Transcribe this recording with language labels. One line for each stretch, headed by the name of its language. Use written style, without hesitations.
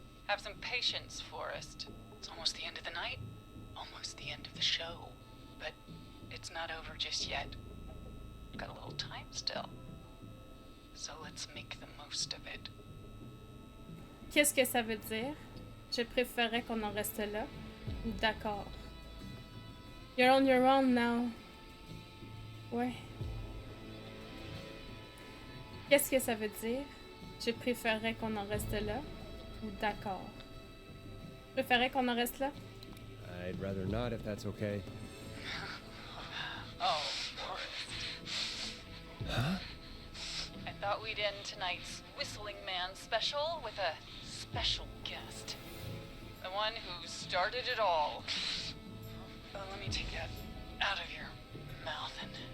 English: Have some patience, Forrest. It's almost the end of the night, almost the end of the show. But it's not over just yet. Got a little time still. So let's make the most of it.
French: Qu'est-ce que ça veut dire? Je préférerais qu'on en reste là. D'accord.
English: You're on your own now. Ouais.
French: Qu'est-ce que ça veut dire? Je préférerais qu'on en reste là. Ou d'accord. Je préférerais qu'on en reste là.
English: I'd rather not if that's okay. Oh, Forrest. Huh? I thought we'd end tonight's Whistling Man special with a special guest. The one who started it all. Let me take that out of your mouth and...